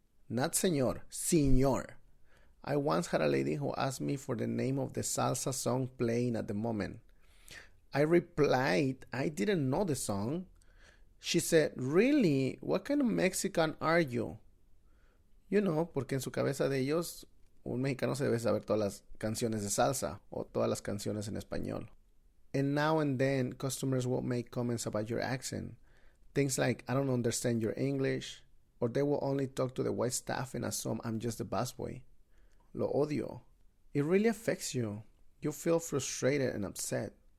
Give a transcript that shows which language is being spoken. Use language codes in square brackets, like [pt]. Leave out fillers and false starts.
[en] Not señor, señor. I once had a lady who asked me for the name of the salsa song playing at the moment. I replied, I didn't know the song. She said, really? What kind of Mexican are you? You know, [es] porque en su cabeza de ellos, un mexicano se debe saber todas las canciones de salsa o todas las canciones en español. [en] And now and then, customers will make comments about your accent. Things like, I don't understand your English, or they will only talk to the white staff and assume I'm just the busboy. [es] Lo odio. [en] It really affects you. You feel frustrated and upset.